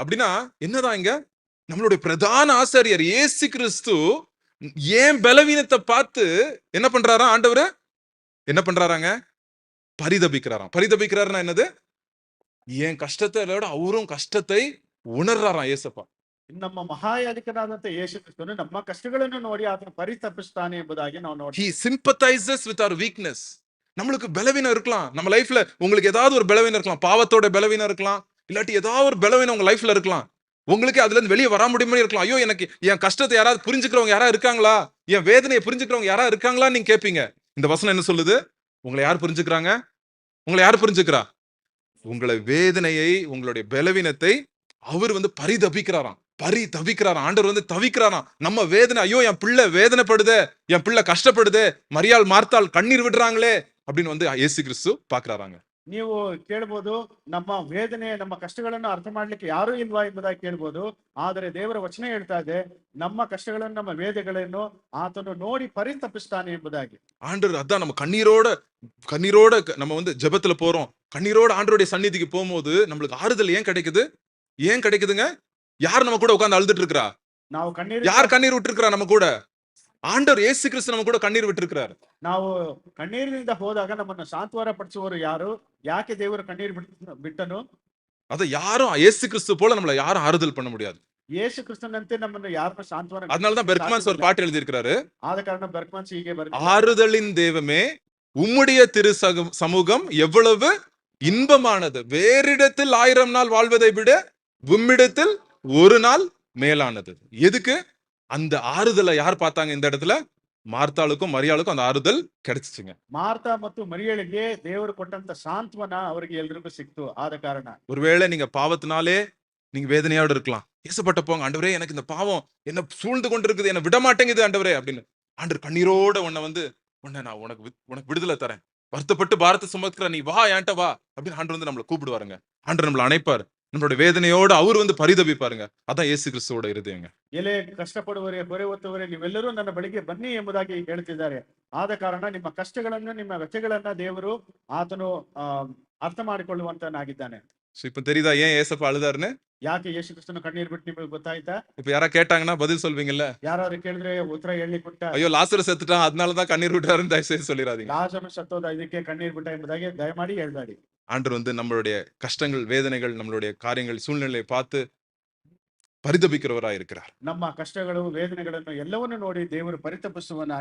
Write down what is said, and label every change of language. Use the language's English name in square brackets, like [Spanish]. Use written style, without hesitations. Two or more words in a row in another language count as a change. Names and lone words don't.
[Tamil] அப்படின்னா என்னதான் இங்க நம்மளுடைய பிரதான ஆசாரியர் இயேசு கிறிஸ்து ஏன் பலவீனத்தை பார்த்து என்ன பண்றாரா? ஆண்டவரு என்ன பண்றாராங்க? பரிதபிக்கிறாராம். பரிதபிக்கிறாருன்னா என்னது? என் கஷ்டத்தை விட அவரும் கஷ்டத்தை உணர்றாராம் ஏசப்பா. [Kannada] ನಮ್ಮ ಮಹಾಯಾಜಕನಾದಂತ ಯೇಸು ಕ್ರಿಸ್ತನು ನಮ್ಮ ಕಷ್ಟಗಳನ್ನು ನೋಡಿ ಆತನು ಪರಿತಪಿಸ್ತಾನೆ ಎಂಬುದಾಗಿ ನಾವು ನೋಡಿ. [English] He sympathizes with our weakness. [Tamil] நம்மளுக்கு பலவீனம் இருக்கலாம் நம்ம லைஃப்ல. உங்களுக்கு ஏதாவது ஒரு பலவீனம் இருக்கலாம், பாவத்தோட பலவீனம் இருக்கலாம், இல்லாட்டி ஏதாவது ஒரு பலவீனம் உங்க லைஃப்ல இருக்கலாம். உங்களுக்கு அதுல இருந்து வெளியே வர முடியுமா இருக்கலாம். ஐயோ, எனக்கு என் கஷ்டத்தை யாராவது புரிஞ்சுக்கிறவங்க யாரா இருக்காங்களா, என் வேதனையை புரிஞ்சுக்கிறவங்க யாரா இருக்காங்களா நீங்க கேட்பீங்க. இந்த வசனம் என்ன சொல்லுது? உங்களை யார் புரிஞ்சுக்கிறாங்க? உங்களை யார் புரிஞ்சுக்கிறா? உங்களை வேதனையை, உங்களுடைய பலவீனத்தை அவர் வந்து பரிதபிக்கிறாராம். ஆண்டவர் வந்து தவிக்கிறாராம். நம்ம வேதனை, ஐயோ என் பிள்ளை வேதனைப்படுதே, என் பிள்ளை கஷ்டப்படுதே, மரியாள் மார்த்தாள் கண்ணீர் விடுறாங்களே அப்படின்னு வந்து இயேசு கிறிஸ்து பாக்குறாராங்க. [Kannada] ನೀವು ಕೇಳಬಹುದು, ನಮ್ಮ ವೇದನೆ ನಮ್ಮ ಕಷ್ಟಗಳನ್ನು ಅರ್ಥ ಮಾಡ್ಲಿಕ್ಕೆ ಯಾರು ಇಲ್ವಾ ಎಂಬುದಾಗಿ ಕೇಳ್ಬೋದು. ಆದರೆ ದೇವರ ವಚನ ಹೇಳ್ತಾ ಇದೆ, ನಮ್ಮ ಕಷ್ಟಗಳನ್ನು ನಮ್ಮ ವೇದನೆಗಳನ್ನು ಆತನು ನೋಡಿ ಪರಿತಪಿಸ್ತಾನೆ ಎಂಬುದಾಗಿ. [Tamil] ஆண்டவர் அதான் நம்ம கண்ணீரோட நம்ம வந்து ஜெபத்துல போறோம். கண்ணீரோட ஆண்டவருடைய சந்நிதிக்கு போகும்போது நம்மளுக்கு ஆறுதல் ஏன் கிடைக்குதுங்க? யார் நம்ம கூட உட்கார்ந்து அழுதுட்டு இருக்கா? [Kannada] ನಾವು [Tamil] யார் கண்ணீர் விட்டு இருக்கா நம்ம கூட? ஆண்டவர் இயேசு கிறிஸ்து நம்ம கூட கண்ணீர் விட்டு இருக்கிறார். [Kannada] ನಾವು ಕಣ್ಣೀರಿನಿಂದ ಹೋದಾಗ ನಮ್ಮನ್ನು ಸಾಂತ್ವನ ಪಡಿಸುವವರು ಯಾರು? ಯಾಕೆ ದೇವರು ಕಣ್ಣೀರು ಬಿಟ್ಟನು? [Tamil] அத யாரும் இயேசு கிறிஸ்து போல நம்மள யாரும் ஆறுதல் பண்ண முடியாது. [Kannada] ಯೇಸು ಕ್ರಿಸ್ತನಂತೆ ನಮ್ಮನ್ನು ಯಾರನ್ನ ಸಾಂತ್ವನ. [Tamil] அதனால தான் பெர்க்மன்ஸ் ஒரு பாட்டு எழுதி இருக்காரு. [Kannada] ಆದ ಕಾರಣ ಬೆರ್ಕ್ಮನ್ಸ್ ಹೀಗೆ ಬರೆದಿದ್ದಾರೆ, [Tamil] ஆறுதலின் தெய்வமே உம்முடைய திரு சமூகம் எவ்வளவு இன்பமானது, வேறிடத்தில் 1000 நாள் வாழ்வதை விட உம்மிடத்தில் ஒரு நாள் மேலானது. எதுக்கு? அந்த ஆறுதலை யார் பார்த்தாங்க இந்த இடத்துல? மார்த்தாளுக்கும் மரியாளுக்கும் அந்த ஆறுதல் கிடைச்சிச்சுங்க. [Kannada] ಮಾರ್ತಾ ಮತ್ತು ಮರಿಯಳಿಗೆ ದೇವರು ಕೊಟ್ಟಂತ ಸಾಂತ್ವನ ಅವರಿಗೆ ಎಲ್ರಿಗೂ ಸಿಕ್ತು. ಆದ ಕಾರಣ [Tamil] ஒருவேளை நீங்க பாவத்தினாலே நீங்க வேதனையோட இருக்கலாம். ஏசப்பட்ட போங்க, ஆண்டவரே எனக்கு இந்த பாவம் என்ன சூழ்ந்து கொண்டு இருக்குது, என்ன விட மாட்டேங்குது ஆண்டவரே அப்படின்னு. ஆண்டவர் கண்ணீரோட உன்னை நான் உனக்கு விடுதலை தரேன், வருத்தப்பட்டு பாரத்தை சுமக்கிற நீ வா, என்கிட்ட வா அப்படின்னு ஆண்டவர் நம்மளை கூப்பிடுவாருங்க. ஆண்டவர் நம்மளை அணைப்பார், நம்மளுடைய வேதனையோட அவர் பரிதபிப்பாருங்க. அதான் இயேசு கிறிஸ்துவோட இருதயங்க. [Kannada] ಎಲೆ ಕಷ್ಟಪಡುವವರೇ ಹೊರೆ ಹೊತ್ತವರೇ ನೀವೆಲ್ಲರೂ ನನ್ನ ಬಳಿಗೆ ಬನ್ನಿ ಎಂಬುದಾಗಿ ಹೇಳ್ತಿದ್ದಾರೆ. ಆದ ಕಾರಣ ನಿಮ್ಮ ಕಷ್ಟಗಳನ್ನು ನಿಮ್ಮ ವ್ಯಥೆಗಳನ್ನ ದೇವರು ಆತನು ಅರ್ಥ ಮಾಡಿಕೊಳ್ಳುವಂತನಾಗಿದ್ದಾನೆ. [Tamil] So, இப்ப தெரியுதா ஏன் ஏசப்பா அழுதாருன்னு? [Kannada] ಯಾಕೆ ಯೇಸು ಕ್ರಿಸ್ತನು ಕಣ್ಣೀರ್ ಬಿಟ್ಟು ನಿಮಗೆ ಗೊತ್ತಾಯ್ತಾ? [Tamil] இப்ப யாரா கேட்டாங்கன்னா பதில் சொல்வீங்கல்ல? [Kannada] ಯಾರಾದ್ರೂ ಕೇಳಿದ್ರೆ ಉತ್ತರ ಹೇಳಿ ಕೊಟ್ಟ, [Tamil] ஐயோ லாசரு செத்துட்டான் அதனாலதான் கண்ணீர் விட்டாருன்னு தயவு செய்து சொல்லிடாதீங்க. [Kannada] ಲಾಜರನು ಸತ್ತೋದ ಇದಕ್ಕೆ ಕಣ್ಣೀರ್ ಬಿಟ್ಟ ಎಂಬುದಾಗಿ ದಯಮಾಡಿ ಹೇಳ್ಬೇಡಿ. [Tamil] ஆண்டவர் நம்மளுடைய கஷ்டங்கள், வேதனைகள், நம்மளுடைய காரியங்கள், சூழ்நிலையை பார்த்து பரிதபிக்கிறவராய் இருக்கிறார். [Kannada] ನಮ್ಮ ಕಷ್ಟಗಳು ವೇದನೆಗಳನ್ನು ಎಲ್ಲವನ್ನು ನೋಡಿ ದೇವರು ಪರಿತಪಿಸುವನಾಗಿ